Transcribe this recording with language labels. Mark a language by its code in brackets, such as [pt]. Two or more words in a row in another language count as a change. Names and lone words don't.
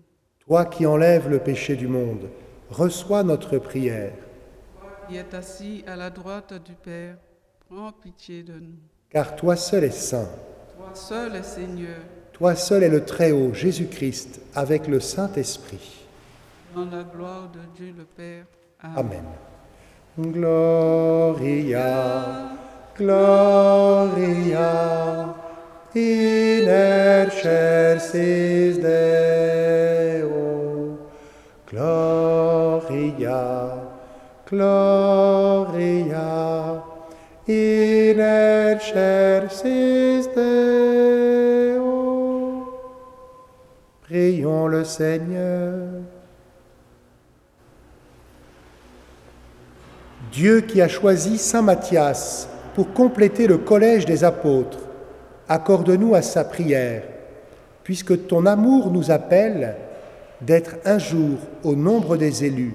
[fr] Toi qui enlèves le péché du monde, reçois notre prière. Qui est assis à la droite du Père, prends pitié de nous. Car toi seul es saint, Toi seul est Seigneur, toi seul est le Très-Haut, Jésus-Christ, avec le Saint-Esprit. dans la gloire de Dieu le Père. Amen. [la] Gloria, Gloria, in excelsis Deo. Gloria, Gloria, in excelsis Deo. [fr] Prions le Seigneur. Dieu qui a choisi Saint Matthias pour compléter le collège des apôtres, accorde-nous à sa prière, puisque ton amour nous appelle d'être un jour au nombre des élus.